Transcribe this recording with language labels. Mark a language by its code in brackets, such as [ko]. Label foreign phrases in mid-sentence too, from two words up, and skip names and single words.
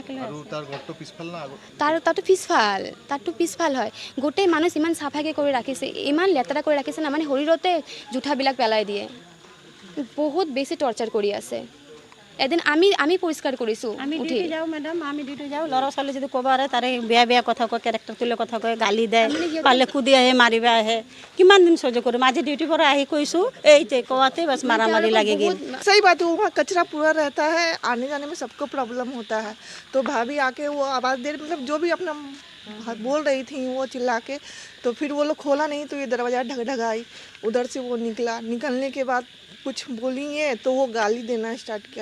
[as] তাতো পিছফাল হয় গোটেই মানুহ ইমান চাফাকৈ কৰি ৰাখিছে ইমান লেতেৰা কৰি ৰাখিছে না মানে শৰীৰতে জুঠাবিলাক পেলাই দিয়ে বহুত বেছি টৰ্চাৰ কৰি আছে এদিন আমি পৰিষ্কাৰ কৰিছোঁ আমি ডিউটি যাওঁ মেডাম আমি ডিউটি যাওঁ ল'ৰা ছোৱালী যদি ক'ব আৰে তাৰে বেয়া বেয়া কথা কয় কেৰেক্টাৰ তুলি কথা কয় গালি দেয় পালে কুদি আহে মাৰিব আহে কিমান দিন সহ্য কৰিম আজি ডিউটিৰ পৰা আহি কৈছোঁ এই যে কোৱাতে বাছ মাৰামাৰি লাগি গ'ল [hi] सही बात है, वहाँ कचरा पूरा रहता है, आने जाने में सबको प्रॉब्लम होता है। तो भाभी आके वो आवाज़ दे मतलब जो भी अपना बोल रही थी वो चिल्ला के, तो फिर वो लोग खोला नहीं तो ये दरवाज़ा ढगढगाई उधर से वो निकलने के बाद कुछ बोली है तो वो गाली देना स्टार्ट किया।